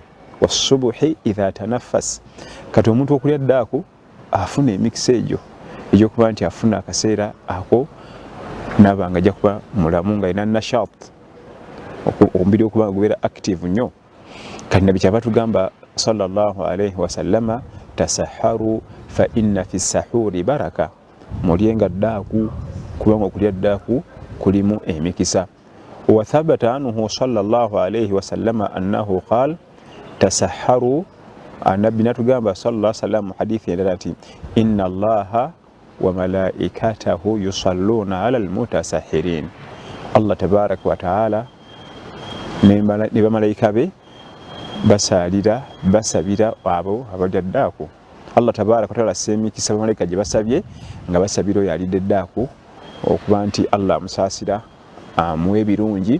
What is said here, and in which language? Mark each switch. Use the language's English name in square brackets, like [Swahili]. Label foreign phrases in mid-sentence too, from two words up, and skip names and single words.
[Arabic] والصبح إذا تنفس. [Ganda] Kati omuntu okulya ddaaku afuna emikisa egyo egy'okuba nti afuna akaseera ako n'abanga ajja kuba mulamu nga alina nashat, omubiri okuba gubeera active nnyo. Kati Nabbi kyava tugamba [Arabic] صلى الله عليه وسلم تسحروا فإن في السحور بركة. [Ganda] Mulyenga ddaaku kubanga okulya ddaaku kulimu emikisa. [Arabic] وثبت عنه صلى الله عليه وسلم أنه قال تسحروا. [Ganda] Nabbi natugamba [Arabic] صلى الله عليه وسلم [Ganda] hadithi endala ati [Arabic] إن الله وملائكته يصلون على المتسحرين. الله تبارك وتعالى [Ganda] ne bamalayika be basaalira basabira abo abalya ddaaku. [Arabic] الله تبارك وتعالى [Ganda] semikisa bamalayika gye basabye nga basabira oyo alidde ddaaku okuba nti Allah amusaasira amuwe ebirungi.